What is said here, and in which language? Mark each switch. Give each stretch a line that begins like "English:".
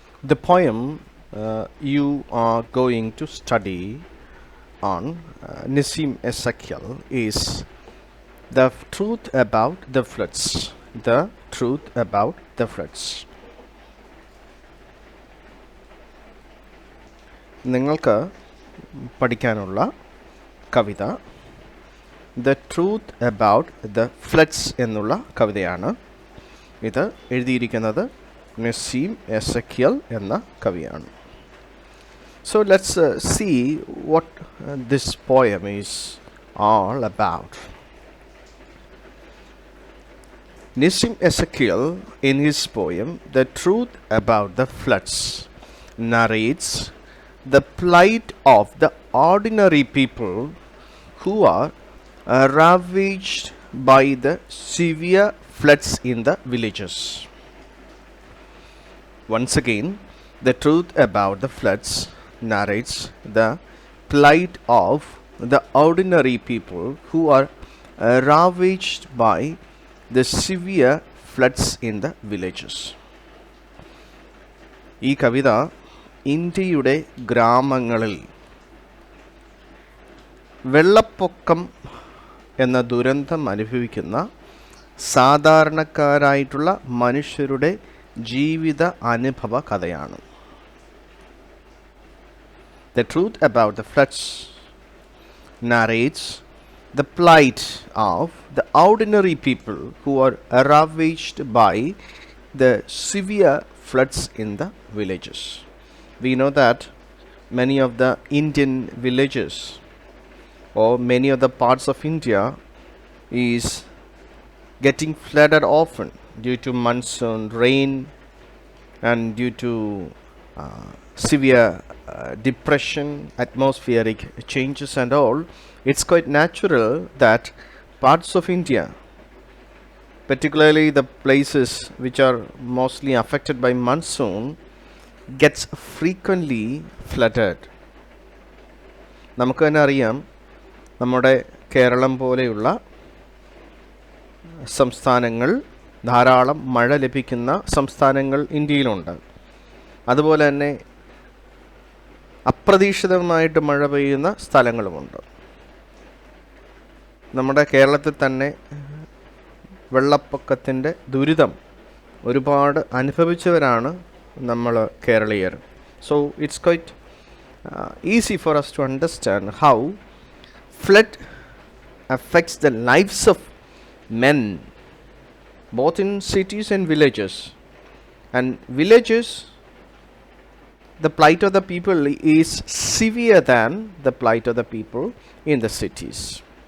English: The poem you are going to study on Nissim Ezekiel is The Truth About the Floods. The Truth About the Floods.
Malayalam: നിങ്ങൾക്ക് പഠിക്കാനുള്ള കവിത the truth about the floods എന്നുള്ള കവിതയാണ്. ഇത് എഴുതിയിരിക്കുന്നത് നസീം എസക്കിയൽ എന്ന കവിയാണ്.
English: So let's see what this poem is all about. Nissim Ezekiel, in his poem The Truth About the Floods, narrates the plight of the ordinary people who are ravaged by the severe floods in the villages. Once again, The Truth About the Floods narrates the plight of the ordinary people who are ravaged by the severe floods in the villages.
Malayalam: ഈ കവിത ഇന്ത്യയുടെ ഗ്രാമങ്ങളിൽ വെള്ളപ്പൊക്കം എന്ന ദുരന്തം അനുഭവിക്കുന്ന സാധാരണക്കാരായിട്ടുള്ള മനുഷ്യരുടെ ജീവിത അനുഭവ കഥയാണ്.
English: The Truth About the Floods narrates the plight of the ordinary people who are ravaged by the severe floods in the villages. We know that many of the Indian villages or many of the parts of India is getting flooded often due to monsoon rain and due to severe depression, atmospheric changes and all. It's quite natural that parts of India, particularly the places which are mostly affected by monsoon, gets frequently flooded.
Malayalam: നമുക്ക് തന്നെ അറിയാം, നമ്മുടെ കേരളം പോലെയുള്ള സംസ്ഥാനങ്ങൾ ധാരാളം മഴ ലഭിക്കുന്ന സംസ്ഥാനങ്ങൾ ഇന്ത്യയിലുണ്ട്. അതുപോലെ തന്നെ അപ്രതീക്ഷിതമായിട്ട് മഴ പെയ്യുന്ന സ്ഥലങ്ങളുമുണ്ട്. നമ്മുടെ കേരളത്തിൽ തന്നെ വെള്ളപ്പൊക്കത്തിൻ്റെ ദുരിതം ഒരുപാട് അനുഭവിച്ചവരാണ് നമ്മൾ കേരളീയർ.
English: So it's quite easy for us to understand how flood affects the lives of men both in cities and villages. And villages, the plight of the people is severe than the plight of the people in the cities.